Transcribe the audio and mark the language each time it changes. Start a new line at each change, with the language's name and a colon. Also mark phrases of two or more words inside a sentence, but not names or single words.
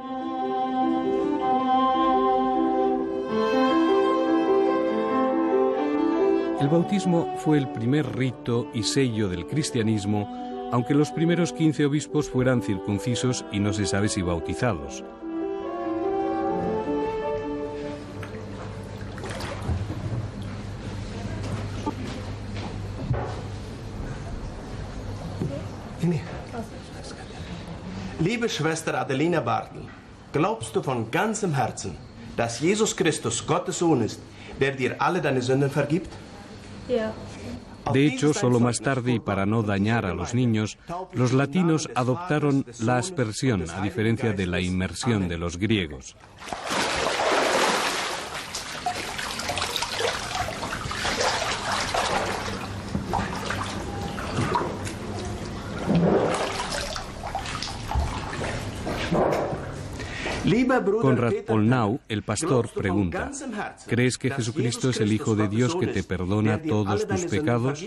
Spanish: El bautismo fue el primer rito y sello del cristianismo, aunque los primeros 15 obispos fueran circuncisos y no se sabe si bautizados.
German: Liebe Schwester Adelina Bartel, glaubst du von ganzem Herzen, dass Jesus Christus Gottes Sohn ist, der dir alle deine Sünden vergibt? Ja.
Spanish: De hecho, solo más tarde, y para no dañar a los niños, los latinos adoptaron la aspersión, a diferencia de la inmersión de los griegos. Konrad Polnau, el pastor, pregunta: ¿crees que Jesucristo es el Hijo de Dios que te perdona todos tus pecados?